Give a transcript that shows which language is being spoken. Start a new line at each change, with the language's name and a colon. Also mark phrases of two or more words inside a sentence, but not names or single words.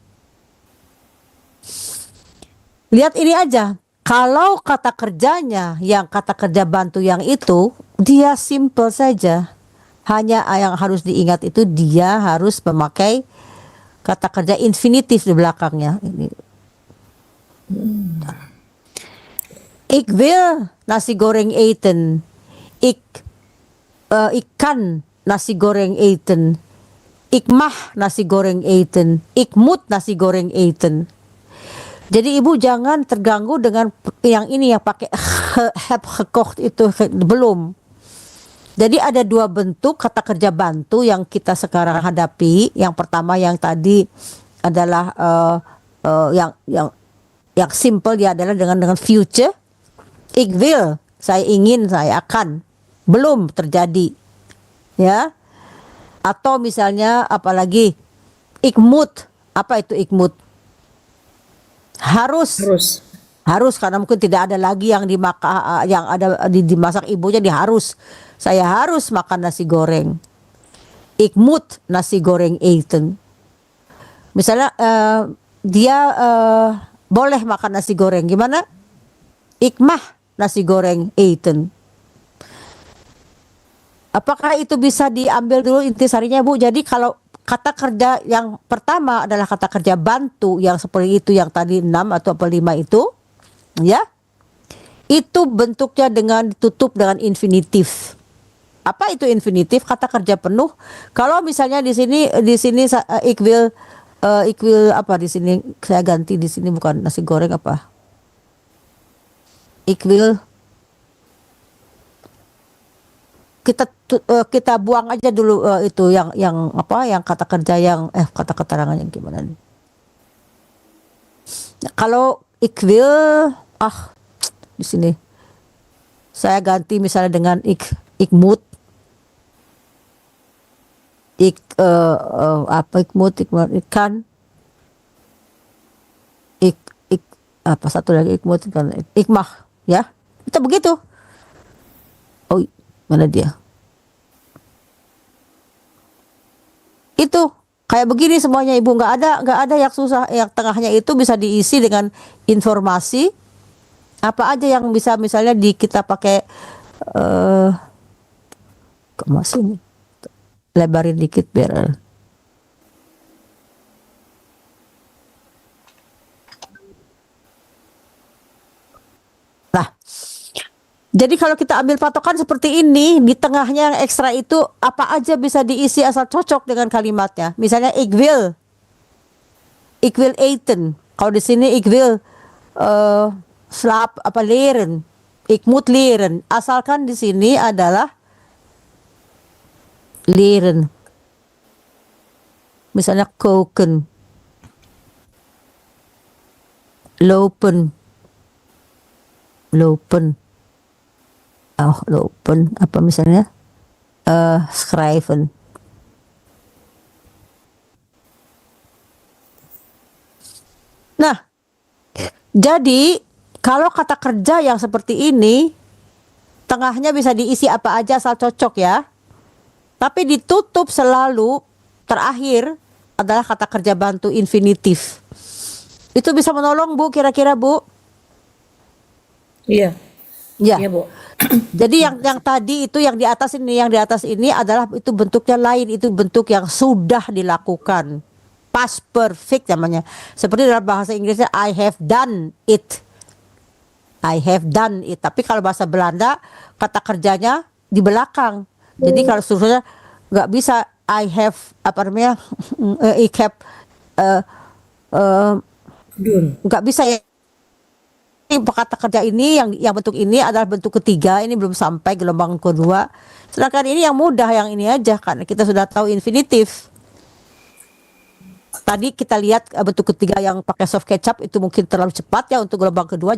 Indonesian: Lihat ini aja, kalau kata kerjanya yang kata kerja bantu yang itu, dia simple saja. Hanya yang harus diingat itu dia harus memakai kata kerja infinitif di belakangnya. Ini.
Dutch: Ik wil nasi goreng eten. Ikan nasi goreng eten. Ik mag nasi goreng eten. Ik moet nasi goreng eten.
Indonesian: Jadi ibu jangan terganggu dengan yang ini yang pakai
Dutch: heb gekocht
Indonesian: itu belum. Jadi ada dua bentuk kata kerja bantu yang kita sekarang hadapi. Yang pertama yang tadi adalah yang simple, dia adalah dengan future.
Dutch: Ik wil,
Indonesian: saya ingin, saya akan, belum terjadi, ya. Atau misalnya apalagi
Dutch: ik moet,
Indonesian: apa itu
Dutch: ik moet?
Indonesian: Harus karena mungkin tidak ada lagi yang dimasak ibunya, dia harus. Saya harus makan nasi goreng.
Dutch: Ik moet nasi goreng eten.
Indonesian: Misalnya dia boleh makan nasi goreng, gimana?
Dutch: Ik mag nasi goreng eten.
Indonesian: Apakah itu bisa diambil dulu intisarinya, Bu? Jadi kalau kata kerja yang pertama adalah kata kerja bantu yang seperti itu, yang tadi 6 atau 5 itu, ya, itu bentuknya dengan ditutup dengan infinitif. Apa itu infinitif? Kata kerja penuh. Kalau misalnya di sini
Dutch: ik wil
Indonesian: apa di sini, saya ganti di sini bukan nasi goreng, apa?
Dutch: Ik wil,
Indonesian: kita buang aja dulu itu yang apa, yang kata kerja yang kata keterangan yang gimana nih. Nah, kalau
Dutch: ik wil,
Indonesian: di sini saya ganti misalnya dengan
Dutch: ik moet. Ik moet, ikan.
Indonesian: Apa satu lagi,
Dutch: ik moet, ik mag,
Indonesian: ya. Itu begitu. Oh, mana dia? Itu kayak begini semuanya, Ibu, nggak ada yang susah. Yang tengahnya itu bisa diisi dengan informasi apa aja yang bisa, misalnya kita pakai masih lebarin dikit biar jadi kalau kita ambil patokan seperti ini, di tengahnya yang ekstra itu apa aja bisa diisi asal cocok dengan kalimatnya. Misalnya
Dutch: ik wil eten.
Indonesian: Kalau di sini
Dutch: ik wil slaap
Indonesian: apa leren.
Dutch: Ik moet leren.
Indonesian: Asalkan di sini adalah leren. Misalnya
Dutch: koken, lopen.
Indonesian: Lopen, apa misalnya schrijven. Nah, jadi kalau kata kerja yang seperti ini, tengahnya bisa diisi apa aja asal cocok, ya. Tapi ditutup selalu terakhir adalah kata kerja bantu infinitif. Itu bisa menolong, Bu, kira-kira, Bu? Iya. Ya. Iya, Bu. Jadi yang tadi itu yang di atas ini adalah itu bentuknya lain, itu bentuk yang sudah dilakukan.
English: Past perfect
Indonesian: namanya. Seperti dalam bahasa Inggrisnya
English: I have done it. I have done it.
Indonesian: Tapi kalau bahasa Belanda kata kerjanya di belakang. Jadi kalau seterusnya nggak bisa
English: I have
Indonesian: apa namanya?
Dutch: Ik heb
Indonesian: nggak bisa, ya. Kata kerja ini yang bentuk ini adalah bentuk ketiga, ini belum sampai gelombang kedua. Sedangkan ini yang mudah, yang ini aja karena kita sudah tahu infinitif. Tadi kita lihat bentuk ketiga yang pakai soft kecap itu mungkin terlalu cepat, ya, untuk gelombang kedua.